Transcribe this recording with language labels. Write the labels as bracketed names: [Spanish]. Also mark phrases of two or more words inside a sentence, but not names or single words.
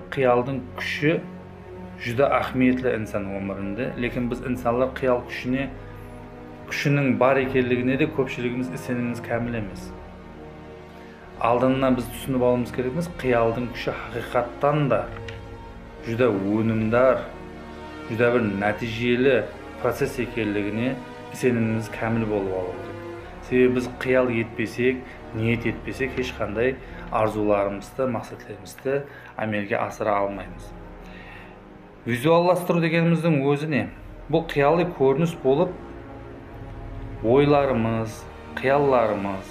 [Uzbek] Xiyolning kuchi juda ahamiyatli inson umrida, lekin biz insonlar xiyol kuchining bor ekanligini de ko'pchiligimiz isonimiz kamil emas. Oldindan biz tushunib olishimiz kerakmiz, xiyolning kuchi haqiqatdan da juda unumdor, juda bir natijali proses ekanligini isonimiz kamil bo'lib oladi. [Kazakh] Себебі біз қиял етпесек, ниет етпесек, ешқандай арзуларымызды, мақсатларымызды әмелге асыра алмаймыз. Визуалластыру дегеніміздің өзі не? Бұл қиялы көрініс болып, ойларымыз, қиялларымыз.